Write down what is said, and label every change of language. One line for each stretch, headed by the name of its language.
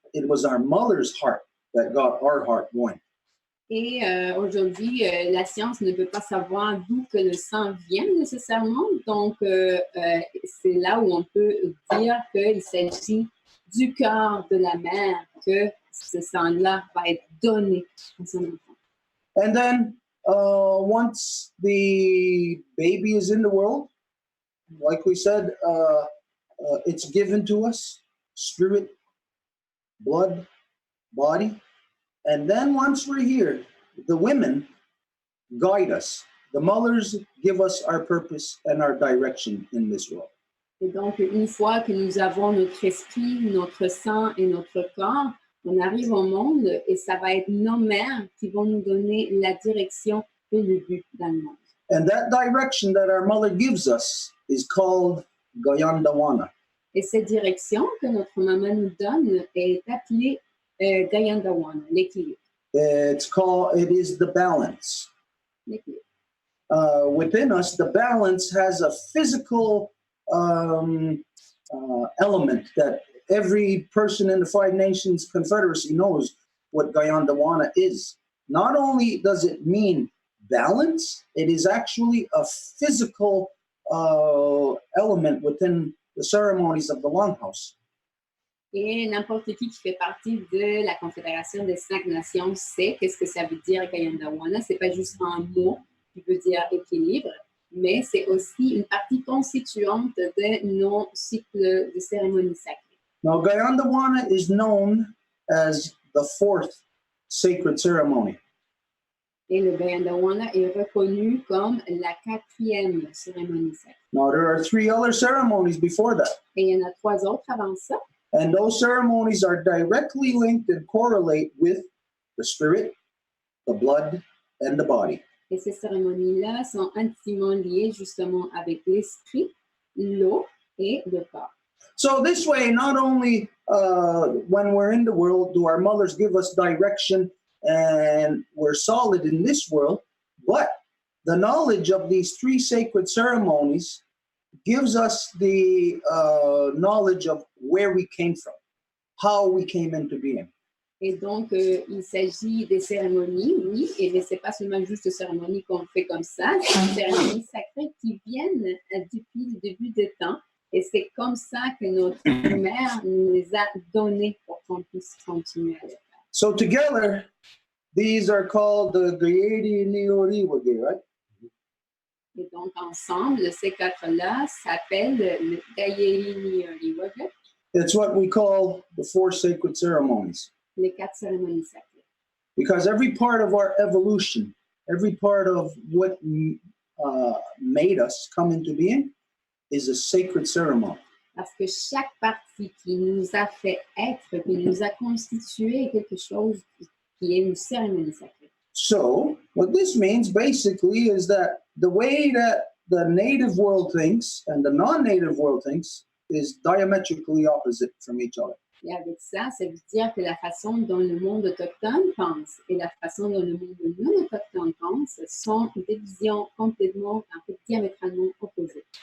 English: It was our mother's heart that got our heart going.
French: Et aujourd'hui, la science ne peut pas savoir d'où que le sang vient nécessairement. Donc, c'est là où on peut dire qu'il s'agit du cœur de la mère, que ce sang-là va être donné à son enfant.
English: And then, once the baby is in the world, like we said, it's given to us, spirit, blood, body. And then once we're here, the women guide us. The mothers give us our purpose and our direction in this world.
French: Et donc, une fois que nous avons notre esprit, notre sang et notre corps, on arrive au monde et ça va être nos mères qui vont nous donner la direction et le but dans le monde.
English: And that direction that our mother gives us is called Gayandawana.
French: Et cette direction que notre maman nous donne est appelée Gayandawana, l'équilibre.
English: It is the balance.
French: L'équilibre.
English: Within us, the balance has a physical element that every person in the Five Nations Confederacy knows what Gayandawana is. Not only does it mean balance, it is actually a physical element within the ceremonies of the Longhouse.
French: Et n'importe qui fait partie de la Confédération des 5 Nations sait qu'est-ce que ça veut dire Gayandawana. C'est pas juste un mot qui veut dire équilibre, mais c'est aussi une partie constituante de nos cycles de cérémonies sacrées.
English: Now, Gayandawana is known as the 4th sacred ceremony.
French: Et le Gayandawana est reconnu comme la 4e cérémonie sacrée.
English: Now, there are 3 other ceremonies before that.
French: Et il y en a 3 autres avant ça.
English: And those ceremonies are directly linked and correlate with the spirit, the blood, and the body.
French: Et ces cérémonies-là sont intimement liées justement avec l'esprit, l'eau et le corps.
English: So this way, not only when we're in the world do our mothers give us direction and we're solid in this world, but the knowledge of these 3 sacred ceremonies gives us the knowledge of where we came from, how we came into being.
French: Et donc, il s'agit des cérémonies, oui, et ce n'est pas seulement juste des cérémonies qu'on fait comme ça, c'est des cérémonies sacrées qui viennent depuis le début des temps, et c'est comme ça que notre mère nous les a données pour qu'on puisse continuer à les faire.
English: So together, these are called the Gayedi Nioriwage, right?
French: Et donc, ensemble, ces 4-là s'appellent le Gayeri Nioriwage,
English: It's what we call the 4 sacred ceremonies.
French: les 4 cérémonies sacrées.
English: Because every part of our evolution, every part of what made us come into being is a sacred ceremony.
French: Parce que chaque partie qui nous a fait être, qui nous a constitué est quelque chose qui est une cérémonie sacrée.
English: So, what this means basically is that the way that the native world thinks and the non-native world thinks is diametrically opposite from each other.
French: Et avec ça, ça veut dire que la façon dont le monde autochtone pense et la façon dont le monde non autochtone pense sont des visions complètement, en fait, diamétralement opposées.